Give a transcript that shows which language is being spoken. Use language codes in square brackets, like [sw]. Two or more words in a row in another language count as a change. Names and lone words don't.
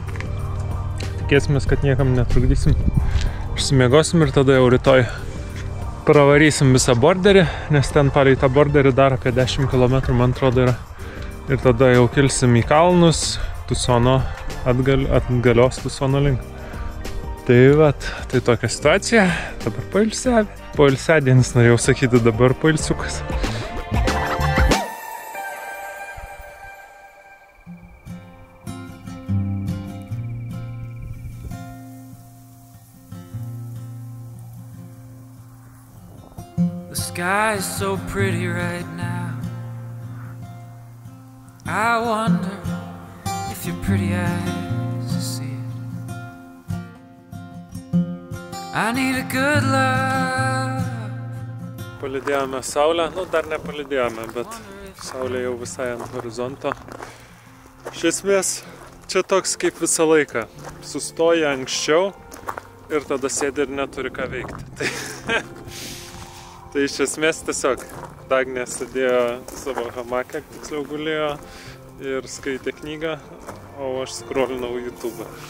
[lt] Tikėsimės, kad niekam netrukdysim. Išsimiegosim ir tada jau rytoj pravarysim visą borderį, nes ten palei tą borderį dar apie 10 km, man atrodo, yra. Ir tada jau kilsim į kalnus, Tusono, atgalios Tusono link. Tai vat, tai tokia situacija. Dabar poilsiadienis, norėjau sakyti, dabar poilsiukas. [en] The sky is so pretty right now. I wonder if your pretty eyes see it. I need a good love. [lt] Palydėjome saulę, nu dar nepalydėjome, bet saulė jau visai ant horizonto. Iš esmės, čia toks kaip visą laiką. Sustoja anksčiau ir tada sėdi ir neturi ką veikti. Tai iš esmės tiesiog Dagnė sėdėjo savo hamake, tiksliau gulėjo ir skaitė knygą, o aš skrolinau YouTube.